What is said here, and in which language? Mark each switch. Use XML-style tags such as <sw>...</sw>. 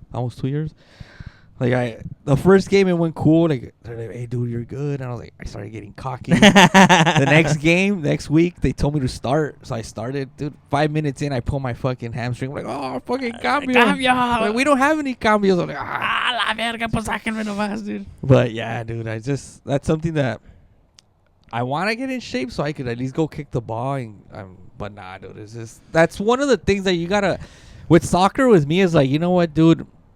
<en>Almost 2 years. Like the first game it went cool. Like they're like, "Hey, dude, you're good," and I was like, I started getting cocky. The next week, they told me to start, so I started. Dude, 5 minutes in, I pulled my fucking hamstring. I'm like, oh, fucking cambio. Like, we don't have any cambios. I'm like,</en> <es>la verga, pues sáquenme nomás, dude.</es> <en>But yeah, dude, that's something that I want to get in shape so I could at least go kick the ball. But nah, dude, it's just that's one of the things that you gotta with soccer with me is like, you know what, dude.</en>